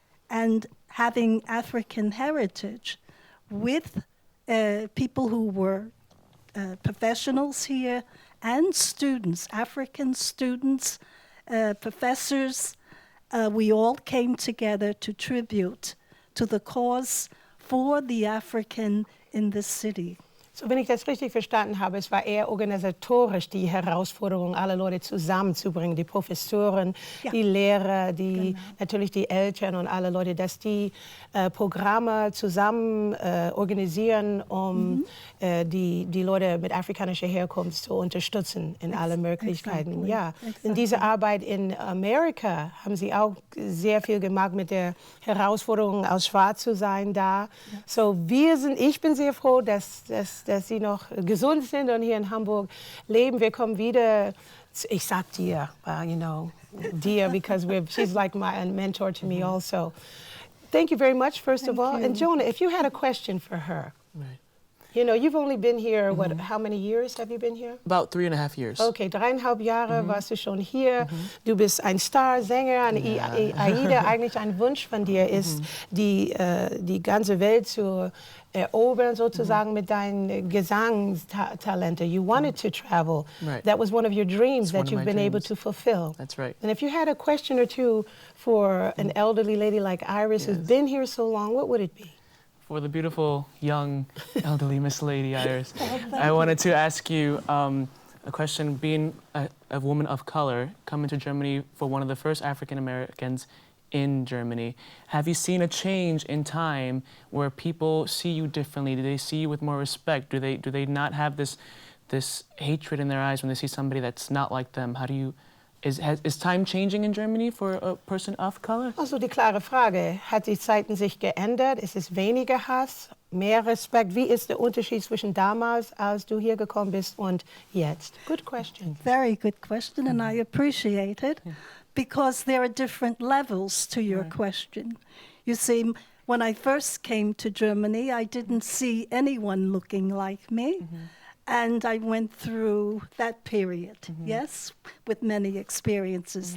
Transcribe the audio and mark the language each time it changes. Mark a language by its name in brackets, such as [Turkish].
[English] And having African heritage with people who were professionals here and students, African students, professors, we all came together to tribute to the cause for the African in this city. [German] So, wenn ich das richtig verstanden habe, es war eher organisatorisch die Herausforderung, alle Leute zusammenzubringen, die Professoren, die Lehrer, natürlich die Eltern und alle Leute, dass die Programme zusammen organisieren, um die Leute mit afrikanischer Herkunft zu unterstützen in alle Möglichkeiten. Exactly. Ja, in dieser Arbeit in Amerika haben Sie auch sehr viel gemacht mit der Herausforderung, als schwarz zu sein da. Yes. So, ich bin sehr froh, dass Sie noch gesund sind und hier in Hamburg leben. [English] Wir kommen wieder, ich sag dir, you know, dear, because she's like a mentor to me also. Thank you very much, first of all. And Jonah, if you had a question for her. Right. You know, you've only been here, how many years have you been here? About 3.5 years. [German] Okay, 3,5 Jahre warst du schon hier. Du bist ein Star-Sänger, Aida. Eigentlich ein Wunsch von dir ist, die ganze Welt zu erobern, sozusagen mit deinen Gesangstalenten. [English] You wanted to travel. Right. That was one of your dreams that you've been able to fulfill. That's right. And if you had a question or two for an elderly lady like Iris, who's been here so long, what would it be? For the beautiful, young, elderly Miss Lady Iris, I wanted to ask you a question. Being a woman of color, coming to Germany for one of the first African Americans in Germany, have you seen a change in time where people see you differently? Do they see you with more respect? Do they not have this hatred in their eyes when they see somebody that's not like them? How do you... Is time changing in Germany for a person of color? [German] Also die klare Frage, hat die Zeiten sich geändert? Ist es weniger Hass, mehr Respekt? Wie ist der Unterschied zwischen damals, als du hier gekommen bist, und jetzt? [English] Good question. Very good question, and I appreciate it, because there are different levels to your question. You see, when I first came to Germany, I didn't see anyone looking like me. And I went through that period, yes, with many experiences.